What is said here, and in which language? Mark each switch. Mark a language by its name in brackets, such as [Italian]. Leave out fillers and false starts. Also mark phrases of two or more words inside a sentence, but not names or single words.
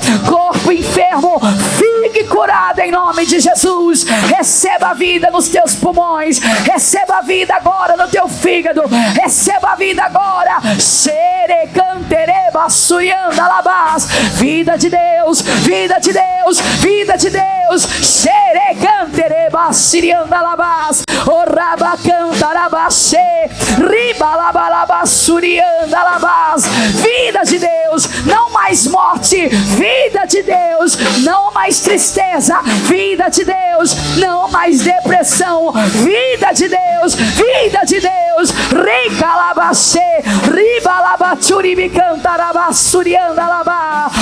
[Portuguese] Corpo enfermo, fique curado em nome de Jesus. Receba a vida nos teus pulmões, receba a vida agora no teu fígado, receba a vida agora. Vida de Deus, vida de Deus, vida de Deus. Xerecantereba siriandalabás, orabacantarabashe, ribalabalabassuriandalabás. Vida de Deus, não mais morte. Vida de Deus, não mais tristeza. Vida de Deus, não mais depressão. Vida de Deus, vida de Deus. Ricalabaxê, ribalabachuribicantarabasuriandalabá.